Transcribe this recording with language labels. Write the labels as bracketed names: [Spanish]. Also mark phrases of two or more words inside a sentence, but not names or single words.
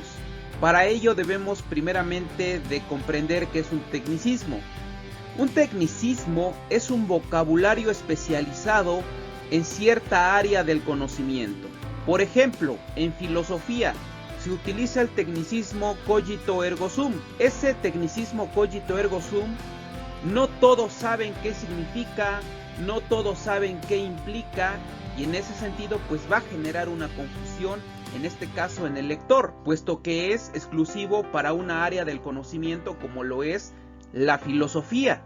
[Spanish] Para ello debemos primeramente de comprender qué es un tecnicismo. Un tecnicismo es un vocabulario especializado en cierta área del conocimiento. Por ejemplo, en filosofía se utiliza el tecnicismo [Latin] cogito ergo sum. [Spanish] Ese tecnicismo [Latin] cogito ergo sum [Spanish] no todos saben qué significa, no todos saben qué implica, y en ese sentido pues va a generar una confusión, en este caso en el lector, puesto que es exclusivo para una área del conocimiento como lo es la filosofía.